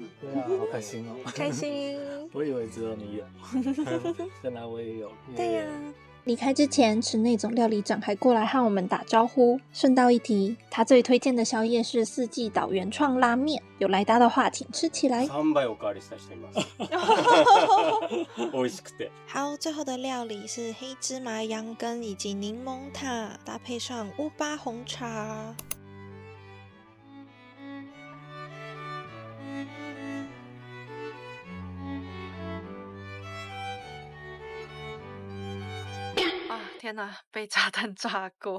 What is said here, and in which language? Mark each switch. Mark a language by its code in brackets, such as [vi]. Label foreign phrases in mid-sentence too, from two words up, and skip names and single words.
[zh] 对啊，好开心哦！开心。我以为只有你有，原来我也有。对呀。离开之前，池内总料理长还过来和我们打招呼。顺道一提，他最推荐的宵夜是四季岛原创拉面，有来搭的话请吃起来。 [ja] 3 倍おかわりした人います。美味しくて。 [zh] 好，最后的料理是黑芝麻羊羹以及柠檬塔，搭配上乌巴红茶。天哪，被炸弹炸过！